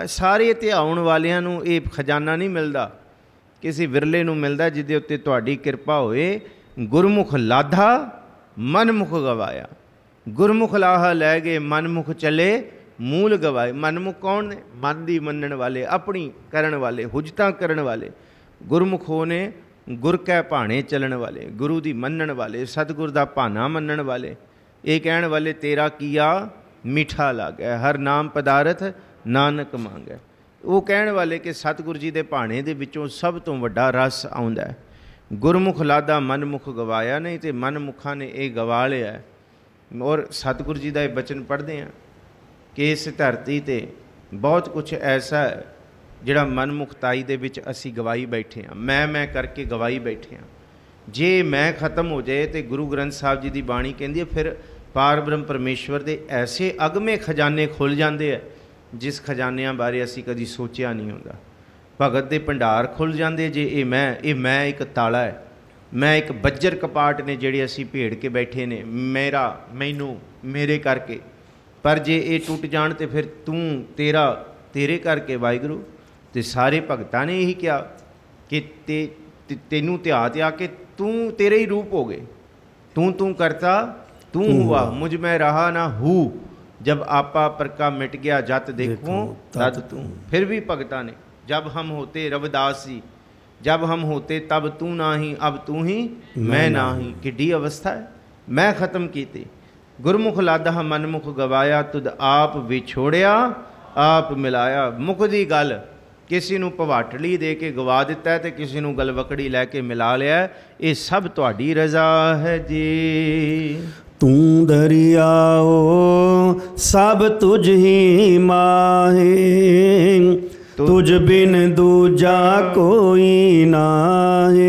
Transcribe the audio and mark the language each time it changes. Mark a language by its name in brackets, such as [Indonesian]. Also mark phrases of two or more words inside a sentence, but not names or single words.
[Punjabi] ਸਾਰੇ ਧਿਆਉਣ ਵਾਲਿਆਂ ਨੂੰ ਯੇ ਖ਼ਜ਼ਾਨਾ ਨਹੀਂ ਮਿਲਤਾ, ਕਿਸੀ ਵਿਰਲੇ ਨੂੰ ਮਿਲਤਾ ਜਿਹਦੇ ਉੱਤੇ ਤੁਹਾਡੀ ਕਿਰਪਾ ਹੋਏ। ਗੁਰਮੁਖ ਲਾਧਾ ਮਨਮੁਖ ਗਵਾਇਆ। ਗੁਰਮੁਖ ਲਾਹਾ ਲੈ ਗਏ, ਮਨਮੁਖ ਚਲੇ ਮੂਲ ਗਵਾਏ। ਮਨਮੁਖ ਕੌਣ ਨੇ? ਮਨ ਦੀ ਮੰਨਣ ਵਾਲੇ, ਅਪਨੀ ਕਰਨ ਵਾਲੇ, ਹੁੱਜਤਾਂ ਕਰਨ ਵਾਲੇ, हुजतां करन वाले। ਗੁਰਮੁਖ ਨੇ ਗੁਰ ਕੈ ਭਾਣੇ ਚੱਲਣ ਵਾਲੇ, ਗੁਰੂ ਦੀ ਮੰਨਣ ਵਾਲੇ, ਸਤਿਗੁਰ ਦਾ ਭਾਣਾ ਮੰਨਣ ਵਾਲੇ, सतगुर दा भाना मनण वाले। ਯੇ ਕਹਿਣ ਵਾਲੇ ਤੇਰਾ ਕੀਆ ਮੀਠਾ ਲਾਗੈ, ਹਰਿ ਨਾਮ ਪਦਾਰਥ ਨਾਨਕ ਮਾਂਗੈ। ਵੋ ਕਹਿਣ ਵਾਲੇ ਕਿ ਸਤਿਗੁਰੂ ਜੀ ਦੇ ਭਾਣੇ ਦੇ ਵਿਚੋਂ ਸਭ ਤੋਂ ਵੱਡਾ ਰਸ ਆਉਂਦਾ ਹੈ। ਗੁਰਮੁਖ ਲਾਦਾ ਮਨਮੁਖ ਗਵਾਇਆ, [Hindi] नहीं तो मनमुखा ने यह गवा लिया है। और सतगुरु जी का यह बचन पढ़ते हैं कि इस धरती ते बहुत कुछ ऐसा है [Punjabi] ਜਿਹੜਾ ਮਨਮੁਖਤਾਈ ਦੇ ਵਿੱਚ ਅਸੀਂ ਗਵਾਈ ਬੈਠੇ ਹਾਂ, ਮੈਂ ਕਰਕੇ ਗਵਾਈ ਬੈਠੇ ਹਾਂ। ਜੇ ਮੈਂ ਖਤਮ ਹੋ ਜਾਏ ਤੇ ਗੁਰੂ ਗ੍ਰੰਥ ਸਾਹਿਬ ਜੀ ਦੀ ਬਾਣੀ ਕਹਿੰਦੀ ਹੈ ਫਿਰ ਪਾਰ ਬ੍ਰਹਮ ਪਰਮੇਸ਼ਵਰ ਦੇ ਐਸੇ ਅਗਮੇ ਖਜ਼ਾਨੇ ਖੁੱਲ੍ਹ ਜਾਂਦੇ ਆ ਜਿਸ ਖਜ਼ਾਨਿਆਂ ਬਾਰੇ ਅਸੀਂ ਕਦੀ ਸੋਚਿਆ ਨਹੀਂ ਹੁੰਦਾ। ਭਗਤ ਦੇ ਭੰਡਾਰ ਖੁੱਲ੍ਹ ਜਾਂਦੇ ਜੇ ਇਹ ਮੈਂ ਇੱਕ ਤਾਲਾ ਹੈ, ਮੈਂ ਇੱਕ ਬੱਜਰ ਕਪਾਟ ਨੇ ਜਿਹੜੇ ਅਸੀਂ ਭੇੜ ਕੇ ਬੈਠੇ ਨੇ, ਮੇਰਾ, ਮੈਨੂੰ, ਮੇਰੇ ਕਰਕੇ। ਪਰ ਜੇ ਇਹ ਟੁੱਟ ਜਾਣ ਤੇ ਫਿਰ ਤੂੰ, ਤੇਰਾ, ਤੇਰੇ ਕਰਕੇ ਵਾਹਿਗੁਰੂ। ਤੇ ਸਾਰੇ ਭਗਤਾਂ ਨੇ ਇਹੀ ਕਿਹਾ ਕਿ ਤੈਨੂੰ ਧਿਆ ਕੇ ਤੂੰ, ਤੇਰੇ ਹੀ ਰੂਪ ਹੋ ਗਏ। ਤੂੰ ਕਰਤਾ [Hindi] तू हुआ, मुझ में रहा ना हूँ, जब आपा पर का मिट गया जत देखूं तद तू। फिर भी भगता ने जब हम होते रविदास जी, जब हम होते तब तू नाही, अब तू ही मैं नाही। [Punjabi] ਕਿੱਡੀ ਅਵਸਥਾ ਹੈ, ਮੈਂ ਖ਼ਤਮ ਕੀਤੀ। ਗੁਰਮੁਖ ਲਾਦਾ ਮਨਮੁਖ ਗਵਾਇਆ, ਤੁਧ ਆਪ ਵਿਛੋੜਿਆ ਆਪ ਮਿਲਾਇਆ। ਮੁਖ ਦੀ ਗੱਲ ਕਿਸੀ ਨੂੰ ਭਵਾਟਲੀ ਦੇ ਕੇ ਗਵਾ ਦਿੱਤਾ ਹੈ, ਤੋ ਕਿਸੀ ਨੂੰ ਗਲਵੱਕੜੀ ਲੈ ਕੇ ਮਿਲਾ ਲਿਆ। ਯੇ ਸਭ ਤੁਹਾਡੀ ਰਜ਼ਾ ਹੈ ਜੀ। ਤੂ ਦਰੀਆਓ ਸਭ ਤੁਝ ਹੀ ਮਾਹੇ, ਤੁਝ ਬਿਨ ਦੂਜਾ ਕੋਈ ਨਾਹੇ।